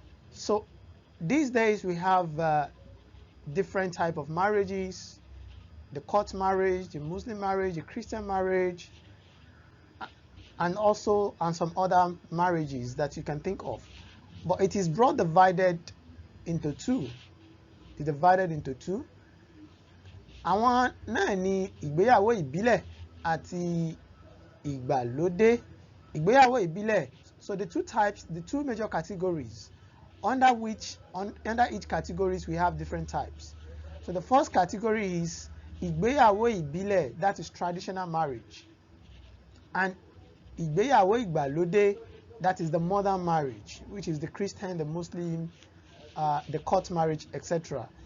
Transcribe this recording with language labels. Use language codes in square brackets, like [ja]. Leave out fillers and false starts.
[en] So these days we have different type of marriages: the court marriage, the Muslim marriage, the Christian marriage, and some other marriages that you can think of. But it is divided into two. It's divided into two. [yo] Àwọn náà ni ìgbéyàwó ìbílẹ̀ àti ìgbàlódé. Ìgbéyàwó ìbílẹ̀. [en] So the two major categories, under each categories we have different types. So the first category is [yo] ìgbéyàwó ìbílẹ̀, [en] that is traditional marriage, and [yo] ìgbéyàwó ìgbàlódé, [en] that is the modern marriage, which is the Christian, the Muslim, the court marriage, etc.